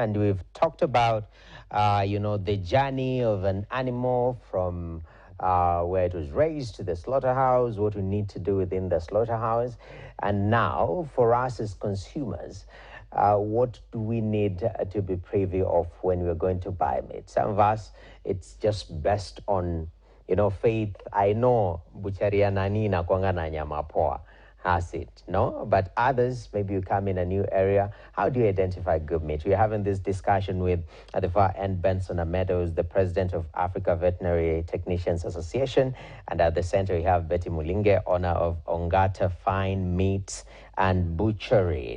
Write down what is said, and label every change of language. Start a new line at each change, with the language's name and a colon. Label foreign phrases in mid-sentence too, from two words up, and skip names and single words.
English: And we've talked about, the journey of an animal from where it was raised to the slaughterhouse, what we need to do within the slaughterhouse. And now, for us as consumers, what do we need to be privy of when we're going to buy meat? Some of us, it's just based on, faith. I know
Swahili: bucharia nani na kwanga na nyama poa
English: has it, no? But others, maybe you come in a new area. How do you identify good meat? We're having this discussion with, at the far end, Benson Meadows, the president of Africa Veterinary Technicians Association. And at the center, we have Betty Mulinge, owner of Ongata Fine Meats and Butchery.